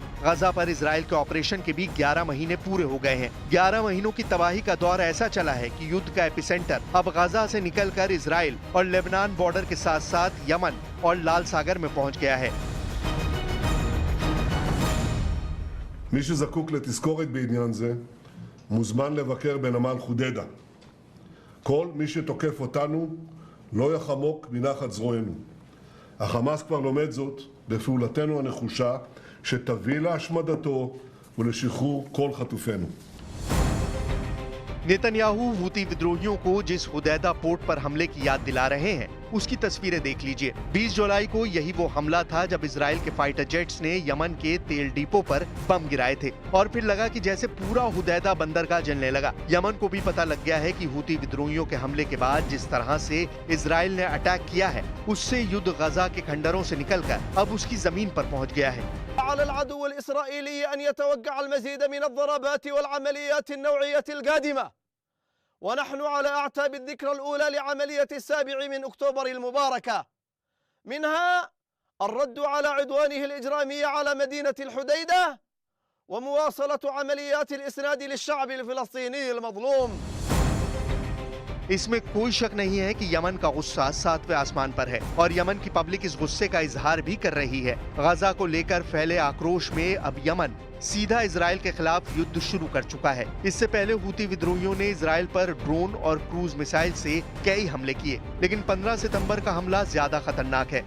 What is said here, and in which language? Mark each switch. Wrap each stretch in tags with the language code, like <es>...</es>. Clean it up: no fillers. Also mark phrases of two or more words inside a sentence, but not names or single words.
<hi>गजा पर इजराइल के ऑपरेशन के भी 11 महीने पूरे हो गए हैं। 11 महीनों की तबाही का दौर ऐसा चला है कि युद्ध का एपिसेंटर अब गजा से निकलकर इजराइल और लेबनान बॉर्डर के साथ साथ यमन और लाल सागर में पहुंच गया है।</hi> <he>מי שזקוק לתזכורת בעניין זה מוזמן לבקר בנמל חודדה. כל מי שתוקף אותנו לא יחמוק מנחת זרוענו. החמאס כבר לומד זאת בפעולתנו הנחושה שתביא להשמדתו ולשחרור כל חטופינו.</he> <hi>नेतन्याहू हूती विद्रोहियों को जिस हुदैदा पोर्ट पर हमले की याद दिला रहे हैं उसकी तस्वीरें देख लीजिए। 20 जुलाई को यही वो हमला था जब इजराइल के फाइटर जेट्स ने यमन के तेल डिपो पर बम गिराए थे और फिर लगा कि जैसे पूरा हुदैदा बंदरगाह जलने लगा। यमन को भी पता लग गया है कि हूती विद्रोहियों के हमले के बाद जिस तरह से इजराइल ने अटैक किया है उससे युद्ध गजा के खंडरों से निकलकर अब उसकी जमीन पर पहुंच गया है।</hi> <ar>على العدو الإسرائيلي أن يتوقع المزيد من الضربات والعمليات النوعية القادمة، ونحن على أعتاب الذكرى الأولى لعملية 7 من أكتوبر المباركة، منها الرد على عدوانه الإجرامي على مدينة الحديدة ومواصلة عمليات الإسناد للشعب الفلسطيني المظلوم।</ar> <hi>इसमें कोई शक नहीं है कि यमन का गुस्सा 7वें आसमान पर है और यमन की पब्लिक इस गुस्से का इजहार भी कर रही है। गजा को लेकर फैले आक्रोश में अब यमन सीधा इजराइल के खिलाफ युद्ध शुरू कर चुका है। इससे पहले हूती विद्रोहियों ने इजराइल पर ड्रोन और क्रूज मिसाइल से कई हमले किए, लेकिन 15 सितंबर का हमला ज्यादा खतरनाक है।</hi>